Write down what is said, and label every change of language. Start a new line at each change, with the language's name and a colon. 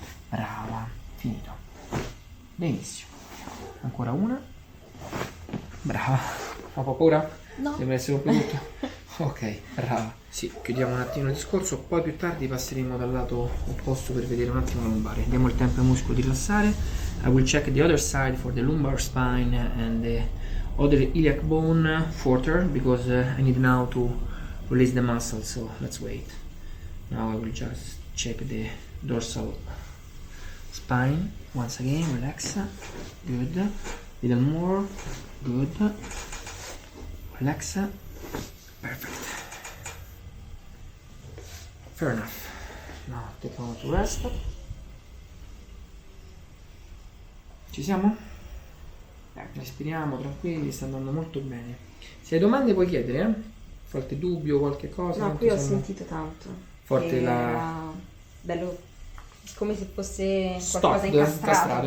Italian: Brava, finito. Benissimo. Ancora una. Brava. Fa paura? No. Deve essere un po' tutto. Ok, brava. Sì, chiudiamo un attimo il discorso, poi più tardi passeremo dal lato opposto per vedere un attimo la lombare. Diamo il tempo ai muscoli di rilassare.
English: I will check the other side for the lumbar spine and the other iliac bone further because I need now to release the muscle, so let's wait. Now I will just check the dorsal spine. Once again, relax. Good. Little more. Good. Relax. Perfect. Fair enough. Now take a moment to rest.
Italian: Ci siamo? Respiriamo tranquilli, sta andando molto bene. Se hai domande puoi chiedere, Qualche dubbio, qualche cosa? No, qui ho sentito tanto. Forte che la... era bello, come se fosse Stop, qualcosa incastrato.